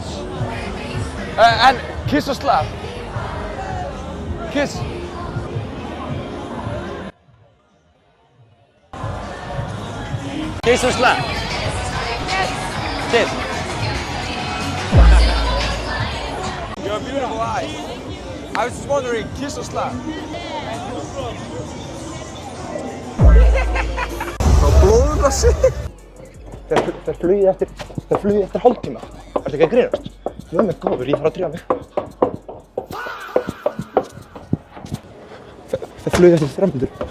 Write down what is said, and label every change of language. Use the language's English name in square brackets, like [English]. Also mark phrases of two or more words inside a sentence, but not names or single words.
[English] And kiss or slap? Kiss. Kiss or slap? Kiss. You have beautiful eyes. I was just wondering, kiss or slap? [Icelandic] Frá blóðrassi. Það flugið eftir hálftíma. Ertu ekki að grínast? Guð minn góður, ég þarf að drífa mig. Það flugið eftir 3 mínútur.